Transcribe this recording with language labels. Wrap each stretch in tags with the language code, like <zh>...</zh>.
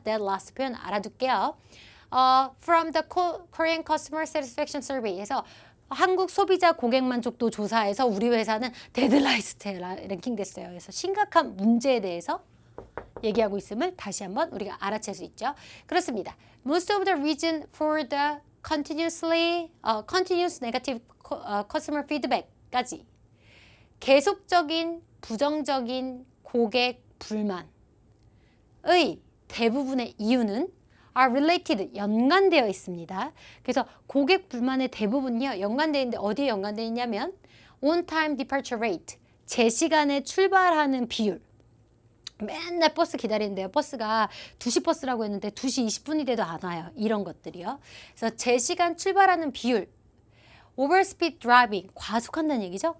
<en>That last</en> <ko>표현 알아둘게요.</ko> <en>From the Korean Customer Satisfaction Survey</en> <ko>에서 한국 소비자 고객 만족도 조사에서 우리 회사는 데드라이스트에 랭킹됐어요. 그래서 심각한 문제에 대해서 얘기하고 있음을 다시 한번 우리가 알아챌 수 있죠. 그렇습니다.</ko> <en>Most of the reason for the continuous negative customer feedback까지</en> <ko>계속적인 부정적인 고객 불만의 대부분의 이유는</ko> <en>are related,</en> <ko>연관되어 있습니다. 그래서 고객 불만의 대부분이요, 연관되어 있는데 어디에 연관되어 있냐면</ko> <en>on time departure rate,</en> <ko>제 시간에 출발하는 비율. 맨날 버스 기다리는데요. 버스가 2시 버스라고 했는데 2시 20분이 돼도 안 와요. 이런 것들이요. 그래서 제 시간 출발하는 비율,</ko> <en>overspeed driving,</en> <ko>과속한다는 얘기죠.</ko>